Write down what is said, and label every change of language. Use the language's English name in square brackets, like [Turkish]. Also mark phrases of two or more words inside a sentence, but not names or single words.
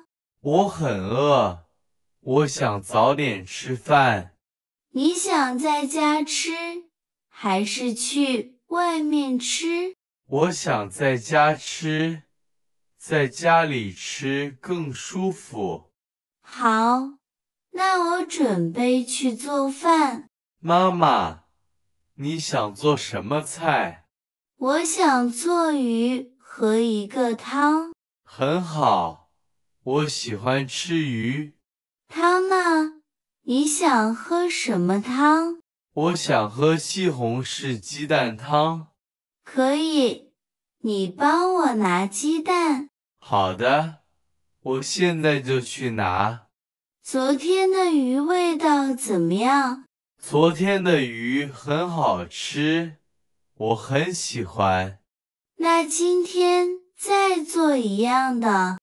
[Chinese] 我很餓，我想早點吃飯。你想在家吃，還是去外面吃？我想在家吃，在家裡吃更舒服。好，那我準備去做飯。媽媽，你想做什麼菜？我想做魚和一個湯。很好，我喜歡吃魚。湯呢？你想喝什麼湯？我想喝西紅柿雞蛋湯。可以，你幫我拿雞蛋。好的，我現在就去拿。昨天的魚味道怎麼樣？昨天的魚很好吃，我很喜歡。那今天再做一樣的。